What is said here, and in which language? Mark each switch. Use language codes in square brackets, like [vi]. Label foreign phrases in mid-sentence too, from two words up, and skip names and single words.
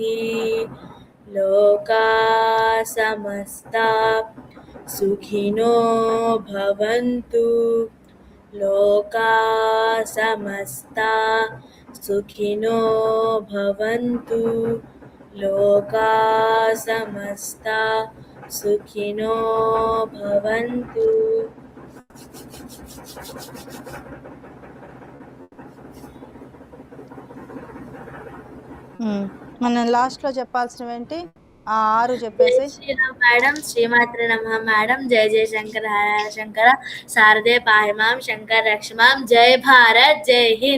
[sa] लोका समस्ता सुखिनो भवन्तु, लोका समस्ता सुखिनो भवन्तु, लोका समस्ता सुखिनो भवन्तु. [te] మనం లాస్ట్ లో చెప్పాల్సినవి ఏంటి? ఆ 6 చెప్పేసి. [sa] శ్రీరామ్ మేడం, శ్రీమాత్రే నమః మేడం, జయ జయ శంకర హర శంకర, శారదే పాహిమాం, శంకర రక్షమాం, [hi] जय भारत, जय हिंद.